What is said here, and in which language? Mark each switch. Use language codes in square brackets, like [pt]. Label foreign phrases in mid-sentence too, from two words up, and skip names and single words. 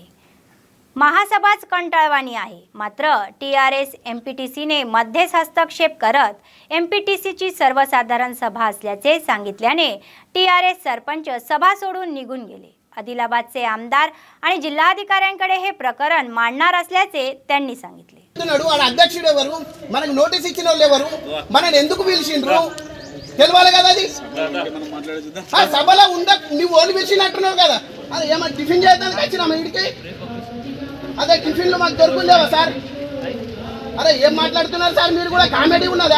[mr] महासभाच कंटाळवाणी आहे. मात्र TRS MPTCने मध्येच हस्तक्षेप करत MPTCची सर्वसाधारण सभा असल्याचे सांगितल्याने TRS सरपंच सभा सोडून निघून गेले. आदिलाबादचे आमदार आणि जिल्हाधिकाऱ्यांकडे हे प्रकरण मांडणार असल्याचे त्यांनी सांगितले. [te] అధ్యక్షుడు ఎవరు, మనకు నోటీస్ ఇచ్చిన వాళ్ళు ఎవరు, మనని ఎందుకు పిలిచిండ్రు తెలవాలి కదా. అది ఆ సభలో ఉండ నువ్వు ఓడి పిలిచినట్టున్నావు కదా. అది ఏమన్నా టిఫిన్ చేయడానికి వచ్చినామా ఇంటికి? అదే టిఫిన్లు మాకు దొరుకులేవా సార్? అరే ఏం మాట్లాడుతున్నారు సార్ మీరు కూడా? కామెడీ ఉన్నదా?